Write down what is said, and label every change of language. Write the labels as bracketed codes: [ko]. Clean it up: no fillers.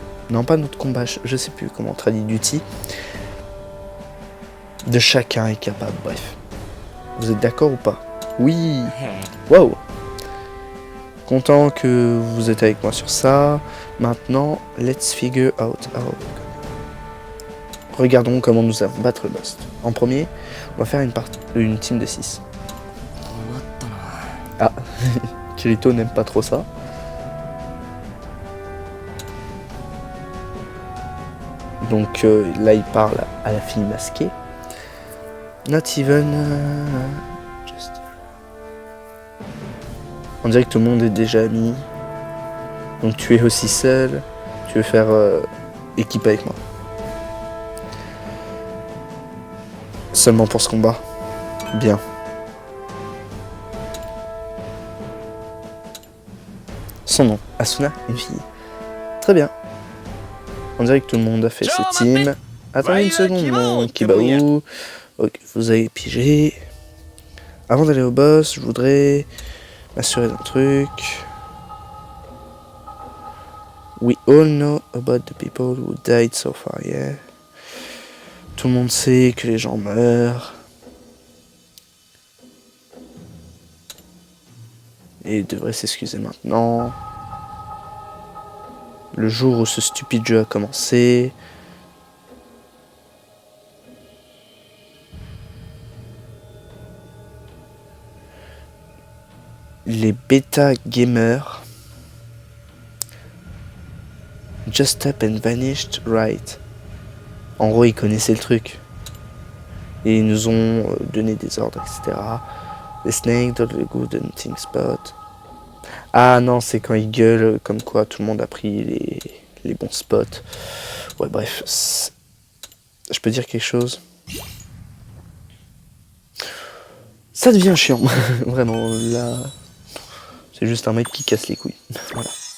[fr] Non, pas notre combat, je sais plus comment on traduit duty. De chacun est capable, bref. Vous êtes d'accord ou pas? Oui. Wow. Content que vous êtes avec moi sur ça. [en] Maintenant, let's figure out how. [fr] Regardons comment nous allons battre le boss. En premier, on va faire une team de 6. Ah, Kirito n'aime pas trop ça. Donc là, il parle à la fille masquée. [en] Not even... just... [fr] On dirait que tout le monde est déjà ami. Donc tu es aussi seul. Tu veux faire équipe avec moi. Seulement pour ce combat. Bien. Son nom, Asuna, une fille. Très bien. On dirait que tout le monde a fait ses teams. Attendez une seconde, mon Kibaou. Ok, vous avez pigé. Avant d'aller au boss, je voudrais m'assurer d'un truc. [en] We all know about the people who died so far, yeah. [fr] Tout le monde sait que les gens meurent. Et il devrait s'excuser maintenant. Le jour où ce stupide jeu a commencé. Les bêta [en] gamers just up and vanished right. [fr] En gros, ils connaissaient le truc. Et ils nous ont donné des ordres, etc. [en] The snake don't the good hunting spot. [fr] Ah non, c'est quand ils gueulent comme quoi tout le monde a pris les bons spots. Ouais, bref. Je peux dire quelque chose? Ça devient chiant. Vraiment, là... C'est juste un mec qui casse les couilles. Voilà.